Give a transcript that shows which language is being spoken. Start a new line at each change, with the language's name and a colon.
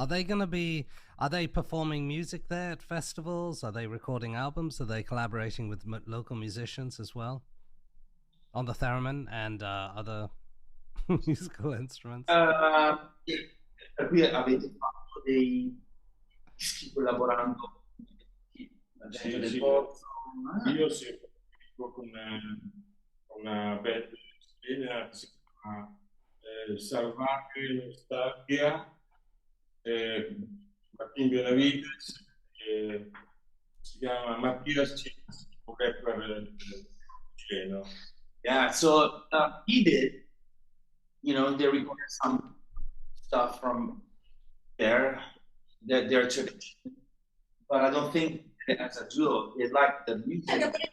English: Are they performing music there at festivals? Are they recording albums? Are they collaborating with local musicians as well on the theremin and other musical instruments?
Italian: Qui avete fatto dei dischi collaborando con la gente del posto? Io con una band che si chiama Salvaje Nostalgia, Martin Benavides, si chiama Mattias Chins, un rapper chileno.
English: Yeah, so he did, they recorded some stuff from their tradition, but I don't think as a duo they like the music.